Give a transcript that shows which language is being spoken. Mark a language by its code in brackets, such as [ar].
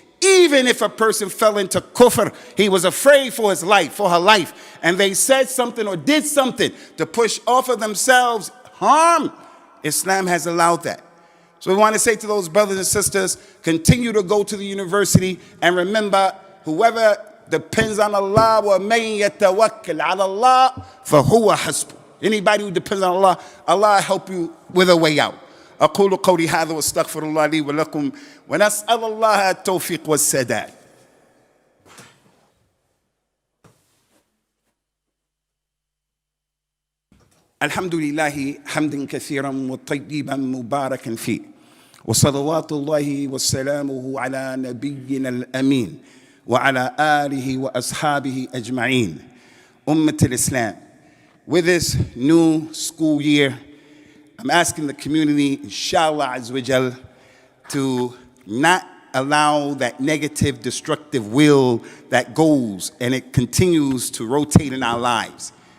[en] Even if a person fell into kufr, he was afraid for his life, for her life, and they said something or did something to push off of themselves harm, Islam has allowed that. So we want to say to those brothers and sisters, continue to go to the university, and remember, whoever depends on Allah, [ar] وَمَن يَتَوَكَّلْ عَلَى اللَّهِ فَهُوَ حَسْبُهُ. [en] Anybody who depends on Allah, Allah help you with a way out. [ar] أقول قولي هذا واستغفر الله لي ولكم ونسأل الله التوفيق والسداد. الحمد لله حمدا كثيرا وطيبا مباركا فيه وصلوات الله وسلامه على نبينا الأمين وعلى آله وأصحابه أجمعين. أمة الإسلام. [en] With this new school year, I'm asking the community, inshallah azza wa jal, to not allow that negative, destructive will that goes and it continues to rotate in our lives.